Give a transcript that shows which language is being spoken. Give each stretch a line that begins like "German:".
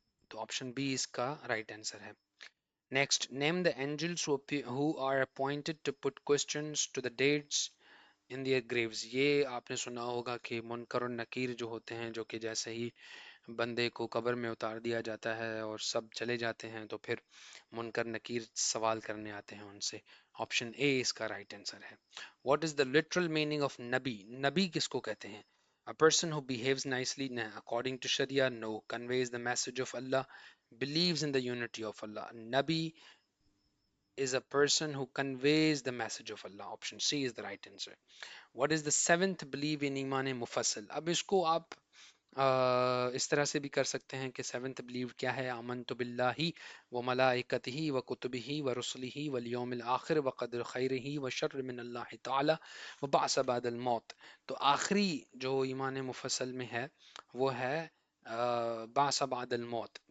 Urdu: تو option B اس کا right answer ہے.
English: Next, name the angels who are appointed to put questions to the dates in their graves.
Urdu: یہ آپ نے سنا ہوگا کہ منکر و نکیر جو ہوتے ہیں، جو کہ جیسے ہی بندے کو قبر میں اتار دیا جاتا ہے اور سب چلے جاتے ہیں تو پھر منکر نکیر سوال کرنے آتے ہیں ان سے.
English: Option A اس کا right answer ہے. What is the literal meaning of nabi?
Urdu: نبی کس کو کہتے ہیں؟
English: A person who behaves nicely according to Sharia, no. Conveys the message of Allah, believes in the unity of Allah. Nabi is a person who conveys the message of Allah. Option C is the right answer. What is the seventh belief in Iman Mufassal?
Urdu: اب اس کو آپ اس طرح سے بھی کر سکتے ہیں کہ
English: seventh blue
Urdu: کیا ہے؟
Arabic: آمنت باللہ و ملائکتہ و کتبہ و رسلہ والیوم الآخر و قدر خیرہ و شر من اللہ تعالی و بعث بعد الموت.
Urdu: تو آخری جو ایمان مفصل میں ہے وہ ہے بعث بعد الموت.